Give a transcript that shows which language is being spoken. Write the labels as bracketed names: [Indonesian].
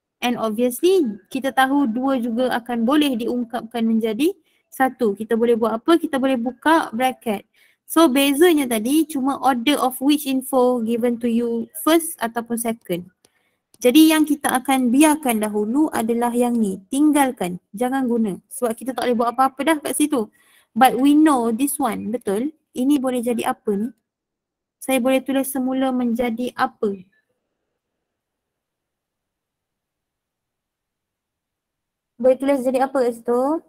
[English] And obviously [Malay] kita tahu dua juga akan boleh diungkapkan menjadi satu. Kita boleh buat apa? Kita boleh buka bracket. [English] So [Malay] bezanya tadi cuma [English] order of which info given to you first [Malay] ataupun [English] second. [Malay] Jadi yang kita akan biarkan dahulu adalah yang ni. Tinggalkan. Jangan guna. Sebab kita tak boleh buat apa-apa dah kat situ. [English] But we know this one, [Malay] betul? Ini boleh jadi apa ni? Saya boleh tulis semula menjadi apa? Boleh tulis jadi apa kat situ?